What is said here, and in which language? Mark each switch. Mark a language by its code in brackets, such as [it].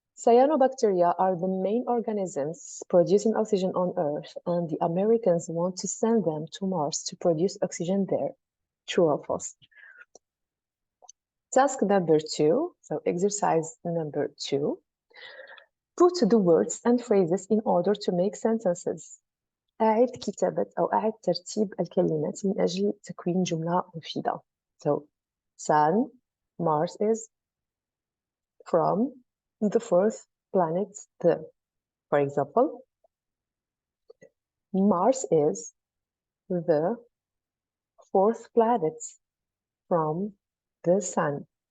[en] Cyanobacteria are the main organisms producing oxygen on Earth, and the Americans want to send them to Mars to produce oxygen there. True or false? Task number 2, so exercise number 2. Put the words and phrases in order to make sentences. [ar] أعد كتابة أو أعد ترتيب الكلمات من أجل تكوين جملة مفيدة. [en] So, Sun, Mars is from the fourth planet, for example, Mars is the fourth planet from the Sun.